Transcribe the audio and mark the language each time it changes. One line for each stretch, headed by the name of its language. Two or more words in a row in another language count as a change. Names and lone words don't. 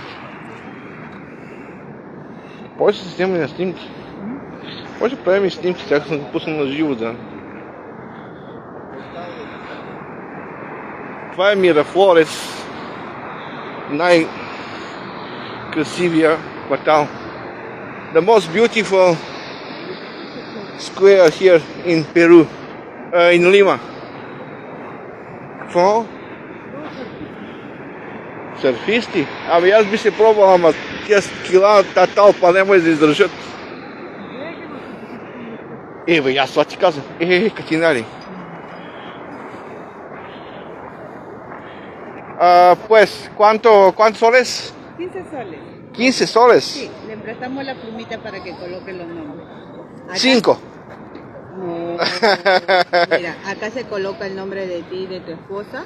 Bulgarian: Може да се снимаме на снимки. Може да правим и снимки, сега съм го пуснал на живо, да. Това е Мирафлорес. Най-красивия квартал.
English: The most beautiful square here in Peru. In Lima.
Bulgarian: Какво? Сърфисти? Аз би се пробвал, ама тия скила, тази талпа няма да издържат. Аз това ти казвам. Катинари.
Spanish: Pues, ¿cuánto soles? 15 soles. 15 soles. Sí, le prestamos la plumita para que coloque los nombres. Acá, 5. No, mira, acá se coloca el nombre de ti y de tu esposa.